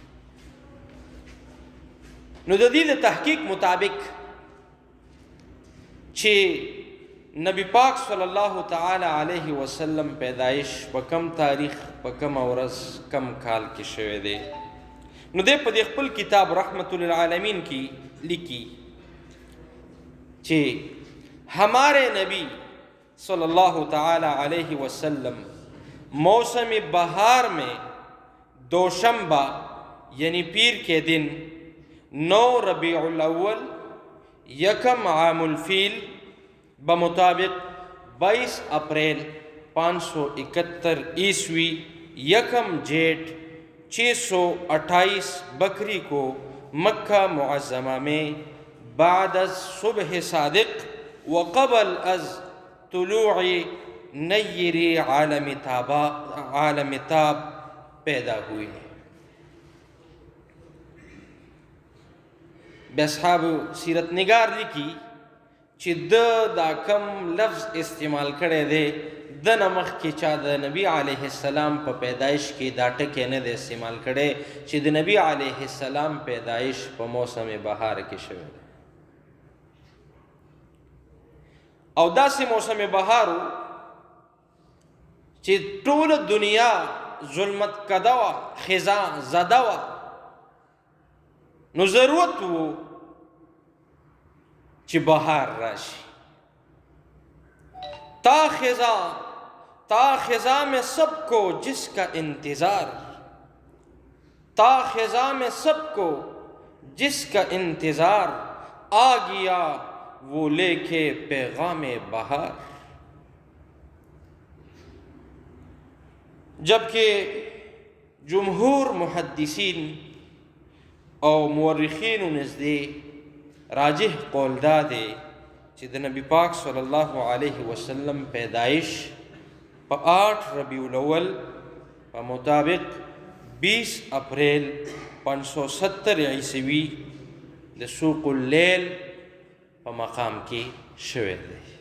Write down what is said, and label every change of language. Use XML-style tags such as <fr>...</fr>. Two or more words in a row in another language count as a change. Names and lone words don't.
<ps>نو د دې د تحقیق مطابق چې نبی پاک صلی الله تعالی علیه وسلم پیدایش په کم تاریخ، په کم ورځ، کم کال کې شوی دی، نو دی په دې خپل کتاب رحمت للعالمین کې لیکي</ps> <ur>چې ہمارے نبی صلی اللہ تعالی علیہ وسلم موسم بہار میں دوشنبہ یعنی پیر کے دن 9 ربیع الاول یکم عام الفیل بمطابق 22 اپریل 571 عیسوی یکم جیٹھ 628 بکری کو مکہ معظمہ میں بعد از صبح صادق وقبل از طلوع نیر عالم تاب پیدا ہوئی. بے اصحاب سیرت نگار لکھی</ur> <ps>چې دا کم لفظ استعمال کړی دی د نه مخکې چا د نبی علیه السلام په پیدایش کې دا ټکی نه دی استعمال کړی چې د نبی علیه السلام پیدایش په موسم بهار کې شوی دی او داسې موسم بهار و چې ټوله دنیا ظلمت کده وه خزا زده وه نو ضرورت و چې بهار راشي</ps> <ur>تا خزا میں سب کو جس کا انتظار تا خزا میں سب کو جس کا انتظار آ گیا وہ لے کے پیغام بہار</ur> <ps>جبکہ جمهور محدثین او مورخین نزدې راجح قول دا دی چې د نبی پاک صلی الله علیه وسلم پیدایش په 8 ربیع الاول په مطابق 20 اپریل 570 عیسوي د سوق اللیل په مقام کې شوی دی</ps>